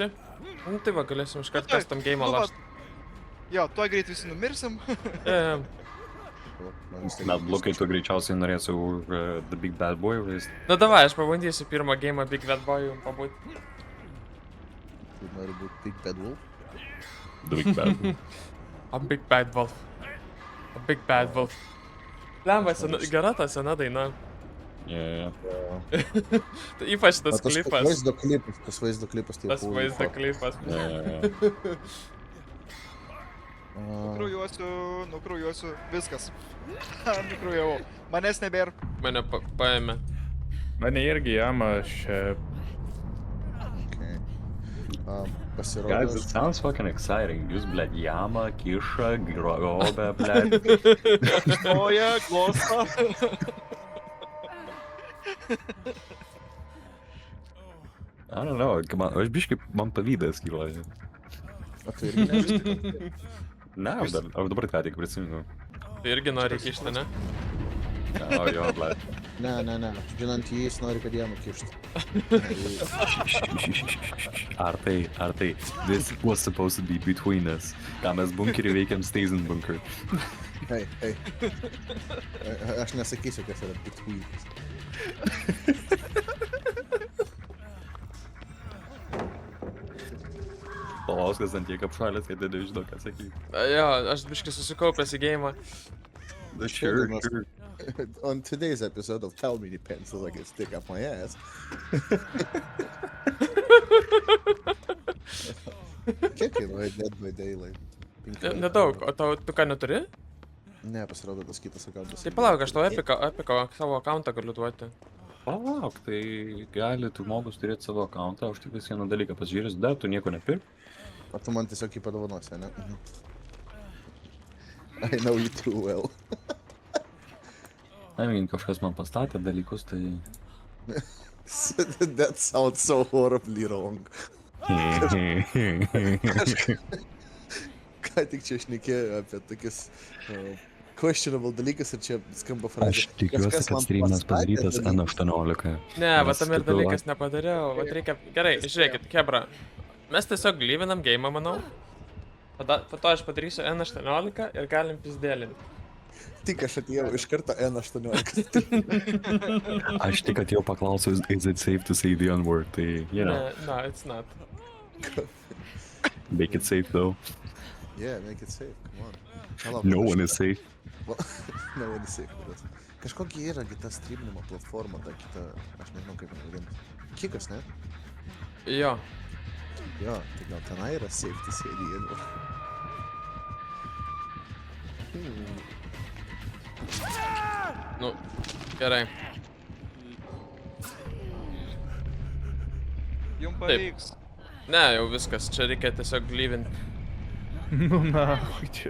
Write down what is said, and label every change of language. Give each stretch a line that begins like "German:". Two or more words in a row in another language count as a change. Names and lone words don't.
Lithuanian: Nu, tai va, galėsim iškart Nu, tai,
English: custom game
Lithuanian: nu va. lašt. Jo, tuoj greit visi numirsim. Bet blokai tu greičiausiai norėsi The Big Bad Boy žaisti. Nu, davai, aš pabandysiu pirmą game Big Bad Boy pabūt. Tu nori būti Big Bad Wolf? The Big Bad Boy. A Big Bad Wolf. A Big Bad Wolf. Lemba, gera ta sena daina.
English: Yeah.
Lithuanian: Tai ypač tas Tas klipas. vaizdo klipas tai Tas vaizdo klipas. Nukraujuosiu, viskas. Nukraujavau. Manęs nebėra. Mane paėmė. Mane irgi jama, aš čia...
English: Okay. Guys,
Lithuanian: Pasirodė.
English: it sounds fucking exciting.
Lithuanian: Jūs, blėt, jama, kiša, grobę, blėt. Stoja, glosto.
English: I don't know,
Lithuanian: aš biškai man pavydas kyla. O tu irgi nežinai. Ne, aš dabar ką tik prisimenu. Tai irgi nori kišti, ne? O jo, blėt. Ne. Žinant jį, jis nori, kad jam kištų. Ar tai,
English: this was supposed to be between us.
Lithuanian: Ką mes bunkerį veikiam Stazen bunker. Hei. Aš nesakysiu, kas yra between. Palauskas ant tiek apšalęs, kad nežinau, ką sakyti. Jo, aš biškai susikaupęs į geimą.
English: Sure. On today's episode of Tell Me the Pencil I can stick up my ass.
Lithuanian: Kiek kainuoja Dead by Daylight? Nedaug, o tu ką neturi? Ne, pasirodo tas kitas akauntas. Tai palauk, aš tau Epiko savo akauntą galiu duoti. Palauk, tai gali tu žmogus turėti savo akauntą, aš tik vis vieną dalyką pasižiūrės, dar tu nieko nepirk. O tu man tiesiog jį padovanosi, ne?
English: I know you too well. I mean,
Lithuanian: kažkas man pastatė dalykus, tai...
English: That sounds so horribly wrong.
Lithuanian: Ką tik čia šnekėjo apie tokius questionable dalykus ir čia skamba frazė. Aš tikiuosi, kad streamas padarytas N18. Ne, va Nes tam ir tu dalykas nepadariau, va reikia... Gerai, žiūrėkit, Hebra. Mes tiesiog lyvinam geimą, manau. Po to aš padarysiu N18 ir galim pizdėlinti. Tik aš atėjau iš karto N18. Aš tik atėjau paklausiu,
English: is it safe to say the N-word, tai, you know, No, it's not. make it safe though. Yeah, make it safe, come on.
Lithuanian: Palauk,
English: No
Lithuanian: aš-
English: one is safe. No one is safe.
Lithuanian: Bet kažkokia yra kita streaminimo platforma, ta kita, aš nežinau kaip vadinti. Kikas, ne? Jo. Jo, tai gal tenai yra
English: safe to say the N-word.
Lithuanian: Nu, gerai. Jum pavyks. Ne, jau viskas, čia reikia tiesiog lyvinti. Nu, na, čia...